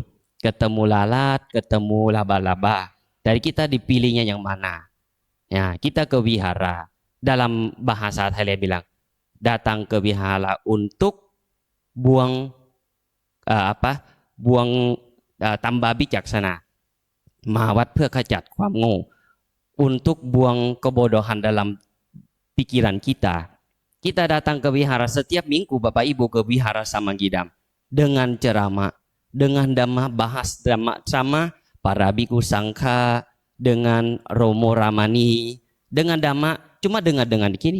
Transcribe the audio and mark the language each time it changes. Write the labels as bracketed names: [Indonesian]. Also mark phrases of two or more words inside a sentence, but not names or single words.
[Indonesian] Ketemu lalat, ketemu laba-laba. Dari kita dipilihnya yang mana? Ya, kita ke wihara. Dalam bahasa Thailand bilang, datang ke wihara untuk buang tambah bijaksana. [Thai] มาวัด เพื่อขจัดความโง่ [Indonesian] untuk buang kebodohan dalam pikiran kita. Kita datang ke wihara setiap minggu, Bapak Ibu ke wihara Samanggidam dengan ceramah, dengan dhamma, bahas dhamma sama para biku sangka, dengan Romo Ramani, dengan dhamma, cuma dengar gini.